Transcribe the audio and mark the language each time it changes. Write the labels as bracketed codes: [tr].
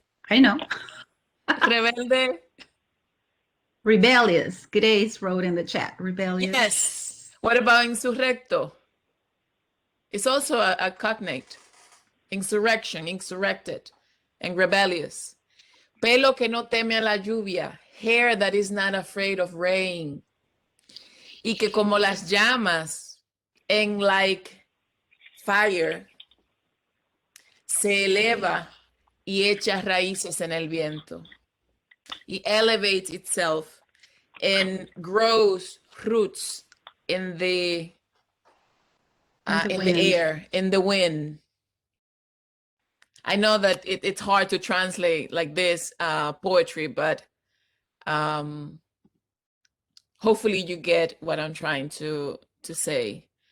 [en] I know. [es] Rebelde? [en] Rebellious. Grace wrote in the chat. Rebellious. Yes. What about insurrecto? It's also a cognate. Insurrection, insurrected, and rebellious. [es] Pelo que no teme a la lluvia. [en] Hair that is not afraid of rain. [es] Y que como las llamas en [en] like fire [es] se eleva y echa raíces en el viento. [en] It elevates itself and grows roots in the wind. air, in the wind. I know that it's hard to translate like this poetry, but hopefully you get what I'm trying to say.